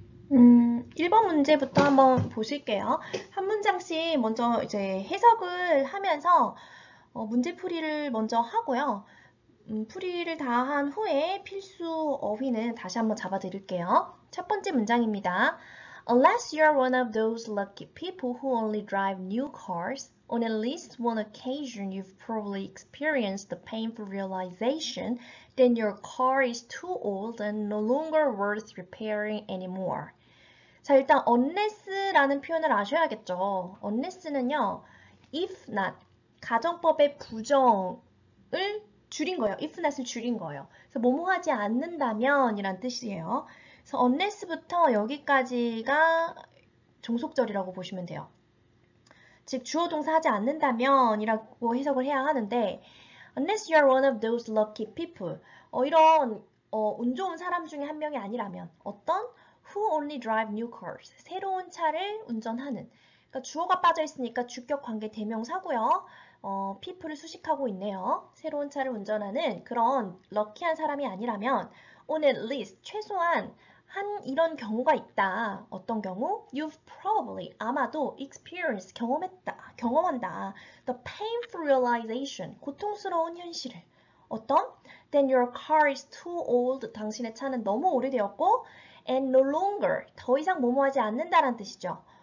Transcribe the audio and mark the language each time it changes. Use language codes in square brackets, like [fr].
[ko] 1번 문제부터 한번 보실게요. 한 문장씩 먼저 이제 해석을 하면서 문제풀이를 먼저 하고요. 풀이를 다 한 후에 필수 어휘는 다시 한번 잡아드릴게요. 첫 번째 문장입니다. [en] Unless you're one of those lucky people who only drive new cars, on at least one occasion you've probably experienced the painful realization that your car is too old and no longer worth repairing anymore. [ko] 자, 일단 unless라는 표현을 아셔야겠죠. unless는요, if not, 가정법의 부정을 줄인 거예요. if not을 줄인 거예요. 그래서 뭐뭐 하지 않는다면 이란 뜻이에요. 그래서 unless부터 여기까지가 종속절이라고 보시면 돼요. 즉 주어 동사 하지 않는다면 이라고 해석을 해야 하는데 [en] unless you are one of those lucky people [ko] 이런 운 좋은 사람 중에 한 명이 아니라면 어떤 [en] who only drive new cars [ko] 새로운 차를 운전하는 그러니까 주어가 빠져 있으니까 주격 관계 대명사고요. people을 수식하고 있네요. 새로운 차를 운전하는 그런 럭키한 사람이 아니라면 [en] on at least [ko] 최소한 한 이런 경우가 있다. 어떤 경우? [en] You've probably [ko] 아마도 [en] experienced [ko] 경험한다. [en] The painful realization [ko] 고통스러운 현실을 어떤? [en] Then your car is too old. [ko] 당신의 차는 너무 오래되었고 [en] and no longer [ko] 더 이상 뭐뭐하지 않는다라는 뜻이죠.